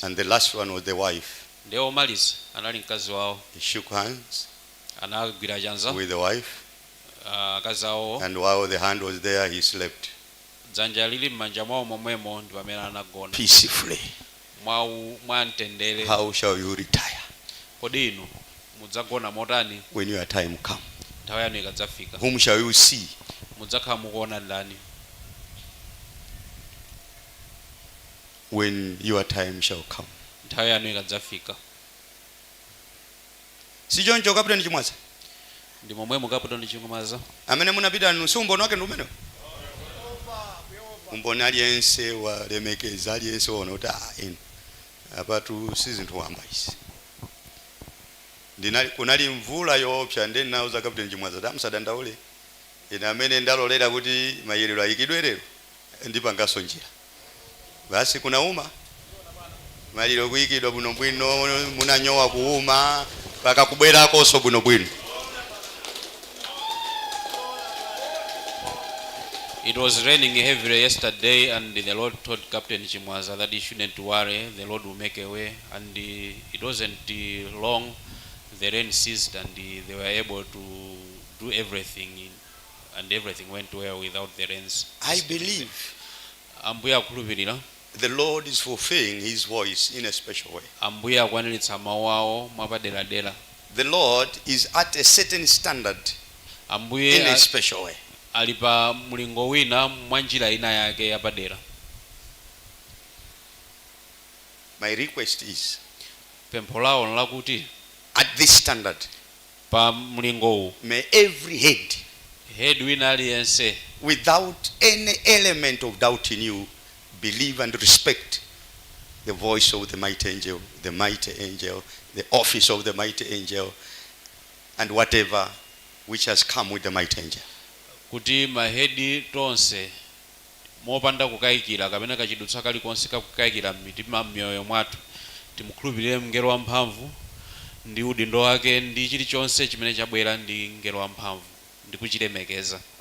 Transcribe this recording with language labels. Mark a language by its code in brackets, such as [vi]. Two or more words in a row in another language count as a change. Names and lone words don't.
[en] And the last one was the wife. [ny] Nde omaliza anali mkazi wawo. [en] He shook hands [ny] anagwira chanza [en] with the wife. [ny] Akazi awo. [en] And while the hand was there, he slept. [ny] Dzanja lili m'manja mwawo momwemo ndi pamene anagona. [en] Peacefully. [ny] Mwa mtendere. [en] How shall you retire? [ny] Kodi inu mudzagona motani? [en] When your time come. [ny] Nthawi yanu ikadzafika. [en] Whom shall you see? [ny] Mudzakhala mukuona ndani? [en] When your time shall come. [ny] Nthawi yanu ikadzafika. Si choncho Captain Chimwaza? Ndi momwemo Captain Chimwaza. Amene munapita nusu umboni wake ndi umene? Umboni aliyense walemekeza aliyense wona kuti inu apatu sizinthu wamba izi. Kunali mvula yoopsa ndi nauza Captain Chimwaza tamusadandaule. Ine amene ndalolera kuti mayerero ayikidwe lero ndipanganso njira. basi kunauma maliro kuyikidwa buno bwino munanyowa kuuma paka kubwerako so buno bwino. [en] It was raining heavily yesterday, and the Lord told Captain Chimwaza that he shouldn't worry, the Lord will make a way. And it wasn't long, the rain ceased, and they were able to do everything, and everything went well without the rains. I believe the Lord is fulfilling his voice in a special way. The Lord is at a certain standard in a special way. [ny] Alipa mulingo wina mwanjira ina yake yapadera. [en] My request is, [ny] pempho lao nlakuti [en] at this standard, [ny] pa mulingo [en] may every head [ny] wina aliyense [en] without any element of doubt in you believe and respect the voice of the mighty angel, the office of the mighty angel, and whatever which has come with the mighty angel. [ny] Kuti mahedi tonse mopanda kukayikira kapena kachidutsa kali konse kakukayikira mitima mioyo mwatu timukhulupirire mngelo wamphamvu ndi udindo wake ndi chilichonse chimene chabwera ndi mngelo wamphamvu ndi kuchilemekeza.